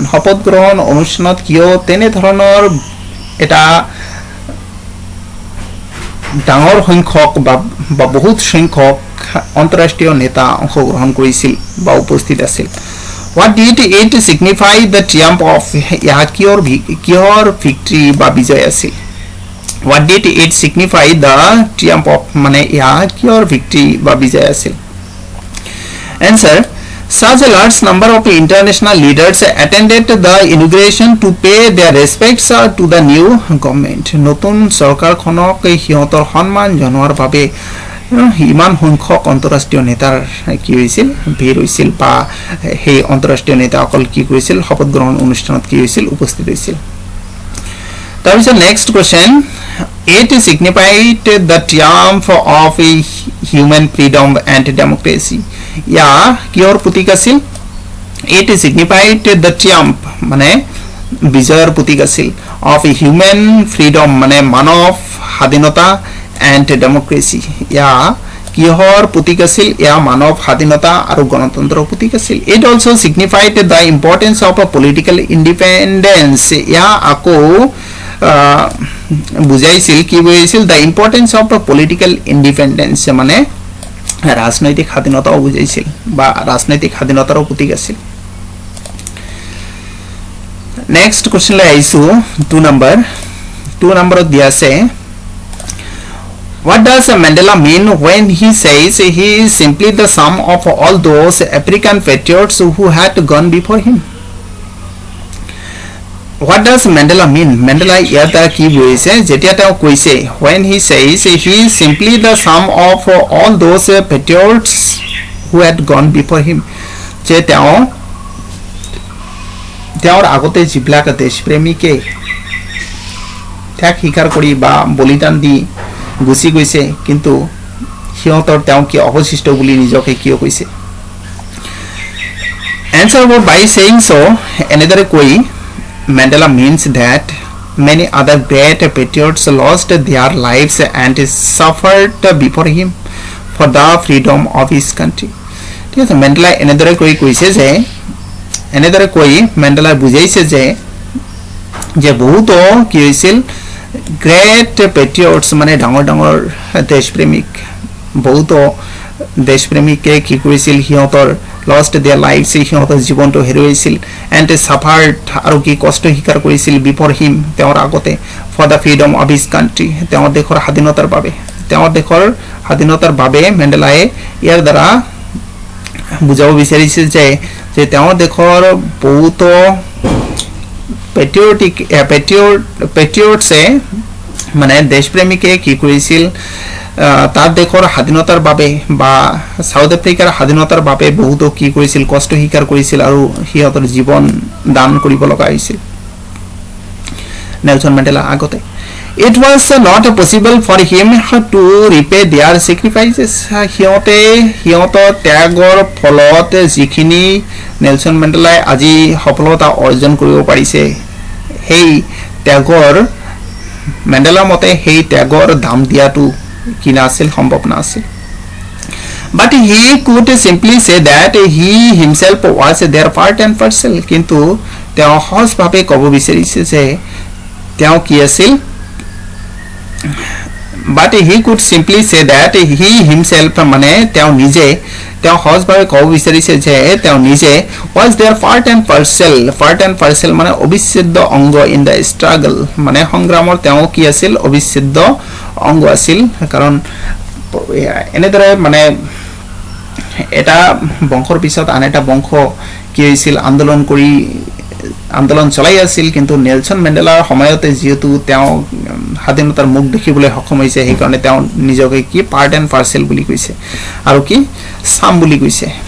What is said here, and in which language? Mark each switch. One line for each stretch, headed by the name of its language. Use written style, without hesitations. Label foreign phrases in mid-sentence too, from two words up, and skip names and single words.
Assamese: শপত গ্ৰহণ অনুষ্ঠানত কিয় তেনে ধৰণৰ এটা ডাঙৰ সংখ্যক বা বহুত সংখ্যক অন্তৰাষ্ট্ৰীয় নেতা অংশগ্ৰহণ কৰিছিল বা উপস্থিত আছিল
English: What did it signify the triumph of কিহৰ victory
Assamese: বা বিজয় আছিল
English: What did it signify the triumph of
Assamese: মানে কিহৰ
English: victory
Assamese: বা বিজয় আছিল
English: Answer Such a large number of international leaders attended the inauguration to pay their respects to the new government.
Assamese: নতুন চৰকাৰখনক হিয়তৰ সন্মান জনোৱাৰ বাবে ইমান সংখ্যক অন্তৰাষ্ট্ৰীয় নেতাৰ কি হৈছিল ভিৰ হৈছিল বা সেই অন্তৰাষ্ট্ৰীয় নেতাসকল কি কৰিছিল শপত গ্ৰহণ অনুষ্ঠানত কি হৈছিল উপস্থিত হৈছিল তাৰপিছত
English: next question It signified the triumph of human freedom and democracy.
Assamese: কিহৰ প্ৰতীক আছিল
English: It signified the triumph
Assamese: মানে বিজয়ৰ প্ৰতীক আছিল
English: of human freedom
Assamese: মানে মানৱ স্বাধীনতা
English: and democracy.
Assamese: কিহৰ প্ৰতীক আছিল মানৱ স্বাধীনতা আৰু গণতন্ত্ৰৰ প্ৰতীক আছিল
English: It also signified the importance of a political independence.
Assamese: আকৌ বুজাইছিল কি বুজাইছিল
English: the importance of a political independence
Assamese: মানে ৰাজনৈতিক স্বাধীনতাও বুজাইছিল বা ৰাজনৈতিক স্বাধীনতাৰো প্ৰতীক আছিল
English: next question
Assamese: আহিছো 2 নম্বৰত দিয়া আছে
English: What does Mandela mean when he says he is simply the sum of all those African patriots who had gone before him What does Mandela mean? Mandela
Assamese: ইয়াৰ দ্বাৰা কি বুজাইছে যেতিয়া তেওঁ কৈছে
English: when he says he is simply the sum of all those patriots who had gone before him যে
Assamese: তেওঁৰ আগতে যিবিলাক দেশপ্ৰেমীকে ত্যাগ স্বীকাৰ কৰি বা বলিদান দি গুচি গৈছে কিন্তু সিহঁতৰ তেওঁ কি অৱশিষ্ট বুলি নিজকে কিয় কৈছে
English: Answer by saying so
Assamese: এনেদৰে কৈ
English: Mandela means that many other great patriots lost their lives and suffered before him for the freedom of his country.
Assamese: ঠিক আছে মেণ্ডেলা এনেদৰে কৈছে যে এনেদৰে কৈ মেণ্ডেলা বুজাইছে যে বহুত কি হৈছিল গ্ৰেট পেট্ৰিয়টছ মানে ডাঙৰ ডাঙৰ দেশপ্ৰেমিক বহুত দেশপ্ৰেমিকে কি কৰিছিল সিহঁতৰ
English: lost their lives
Assamese: সিহঁতৰ জীৱনটো হেৰুৱাইছিল
English: and suffered
Assamese: আৰু কি কষ্ট স্বীকাৰ কৰিছিল
English: before him
Assamese: তেওঁৰ আগতে
English: for the freedom of his country
Assamese: তেওঁৰ দেশৰ স্বাধীনতাৰ বাবে মেণ্ডেলাই ইয়াৰ দ্বাৰা বুজাব বিচাৰিছিল যে তেওঁৰ দেশৰ বহুত পেট্ৰিয়টছে মানে দেশপ্ৰেমিকে কি কৰিছিল তার দেশৰ স্বাধীনতাৰ বাবে বা সাউথ আফ্ৰিকাৰ স্বাধীনতাৰ বাবে বহুত কি কৰিছিল কষ্ট স্বীকাৰ কৰিছিল আৰু সিহঁতৰ জীৱন দান কৰিব লগা হৈছিল নেলসন মেণ্ডেলা আগতে
English: It was not possible for him to repay their sacrifices.
Assamese: সিহঁতৰ ত্যাগৰ ফলত যিখিনি নেলসন মেণ্ডেলাই আজি সফলতা অৰ্জন কৰিব পাৰিছে সেই ত্যাগৰ মেণ্ডেলাৰ মতে সেই ত্যাগৰ দাম দিয়াটো কিনা আছিল সম্ভৱ নাছিল
English: But he could simply say that he himself was their part and parcel.
Assamese: কিন্তু তেওঁ সহজভাৱে ক'ব বিচাৰিছে যে তেওঁ কি আছিল
English: but he could simply say that he himself
Assamese: মানে তেওঁ নিজে তেওঁ সহজভাৱে ক'ব বিচাৰিছে যে তেওঁ নিজে
English: was their part and parcel
Assamese: মানে অবিচ্ছেদ্য অংগ
English: in the
Assamese: struggle মানে সংগ্ৰামৰ তেওঁ কি আছিল অবিচ্ছেদ্য অংগ আছিল কাৰণ এনেদৰে মানে এটা বংশৰ পিছত আন এটা বংশ কি হৈছিল আন্দোলন চলাই আছিল কিন্তু নেলসন মেণ্ডেলাৰ সময়তে যেহেতু তেওঁ স্বাধীনতাৰ মুখ দেখিবলৈ সক্ষম হৈছে সেই কাৰণে তেওঁ নিজকে কি
English: part and parcel
Assamese: বুলি কৈছে আৰু কি সাম বুলি কৈছে